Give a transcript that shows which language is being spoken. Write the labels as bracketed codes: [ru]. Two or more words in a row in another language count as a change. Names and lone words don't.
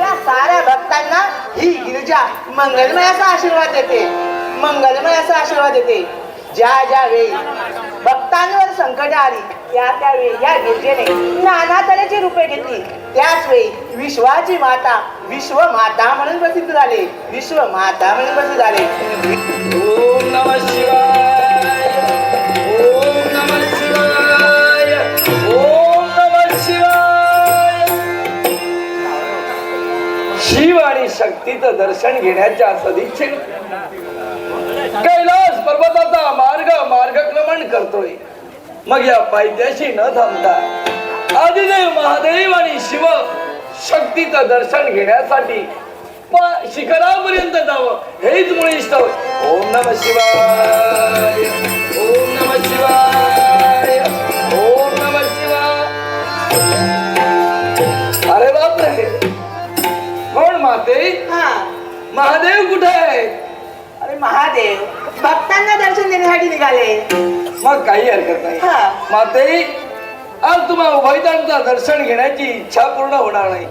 [mr] या साऱ्या भक्तांना ही गिरिजा मंगलमयाचा आशीर्वाद देते, मंगलमयाचा आशीर्वाद देते. ज्या ज्या वेळी भक्तांवर संकट आली त्यावेळी या गिरजेने नाना तऱ्हेची रूपे घेतली. त्याच वेळी विश्वाची माता विश्वमाता म्हणून प्रसिद्ध झाले, विश्वमाता म्हणून प्रसिद्ध झाले. [sa] ओम नमः शिवाय, ओम नमः शिवाय, ओम नमः शिवाय. [mr] शिव आणि शक्तीचं दर्शन घेण्याच्या सदिच्छेने कैलास पर्वताचा मार्गक्रमण करतोय. मग या पायथ्याशी न थांबता आदिदेव महादेव आणि शिव शक्तीचं दर्शन घेण्यासाठी शिखरापर्यंत जावं हेच मुळीष्ट. [sa] ओम नमः शिवाय, ओम नमः शिवाय, ओम नमः शिवाय. [mr] अरे बापरे, कोण माते? हा, महादेव कुठे आहे? अरे महादेव भक्तांना दर्शन देण्यासाठी निघाले. मग काही हरकत नाही. हा. माते, आज तुम्हा उभयतांचं दर्शन घेण्याची इच्छा पूर्ण होणार नाही.